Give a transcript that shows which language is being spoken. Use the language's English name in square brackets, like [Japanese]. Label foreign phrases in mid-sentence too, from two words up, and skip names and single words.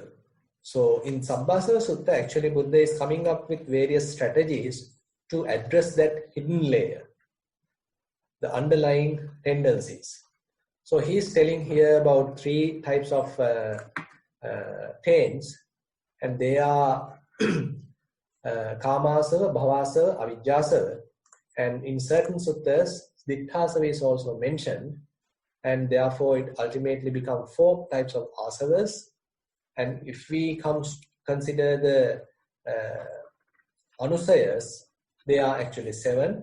[English] So in Sabbasava Sutta, actually Buddha is coming up with various strategies to address that hidden layer, the underlying tendencies. So he is telling here about 3 types of taints, and they are kamasava, bhavasava, avijjasava. And in certain suttas, ditthasava is also mentioned, and therefore it ultimately becomes 4 types of asavas. And if we consider the anusayas, they are actually 7.